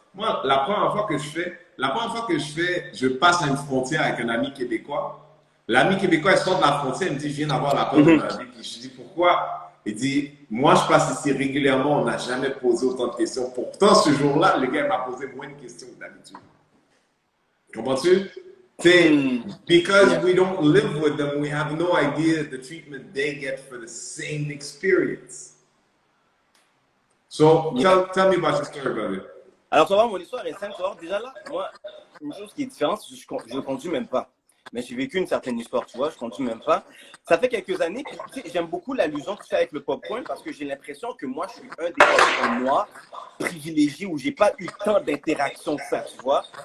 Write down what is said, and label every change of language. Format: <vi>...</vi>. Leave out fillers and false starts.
<fr>Moi, la première fois que je passe à une frontière avec un ami québécois, l'ami québécois, il sort de la frontière, il me dit, je viens d'avoir la peur de ma vie. Puis je dis, pourquoi? Il dit, moi, je passe ici régulièrement, on n'a jamais posé autant de questions. Pourtant, ce jour-là, le gars m'a posé moins de questions que d'habitude. Comprends-tu?</fr> <en>Because we don't live with them, we have no idea the treatment they get for the same experience. So, tell me about your story, brother.</en> <fr>Alors, tu vas voir, mon histoire est simple. Tu vas voir, déjà là, moi, une chose qui est différente, je ne conduis même pas. Mais j'ai vécu une certaine histoire, tu vois, je ne conduis même pas. Ça fait quelques années, puis, tu sais, j'aime beaucoup l'allusion que tu fais avec le popcorn parce que j'ai l'impression que moi, je suis un des popcorn noirs privilégiés où je n'ai pas eu tant d'interactions que ça, tu vois.</fr>